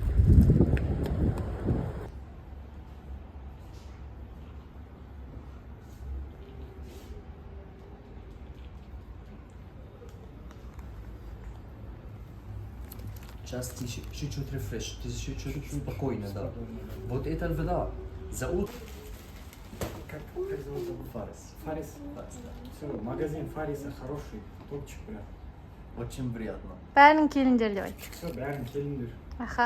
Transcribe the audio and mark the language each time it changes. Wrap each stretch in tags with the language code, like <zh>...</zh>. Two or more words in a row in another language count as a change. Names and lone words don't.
<ru>Сейчас тише, чуть-чуть рефреш, чуть-чуть спокойно, да. Вот это вода. За утро. Как зовут его? Фарис. Фарис? Да. Все, магазин Фариса хороший, топчик прям. Очень приятно.</ru> <kk>Бәрін келіндер деп айтты. Все, бәрін келіңдер. Аха.</kk>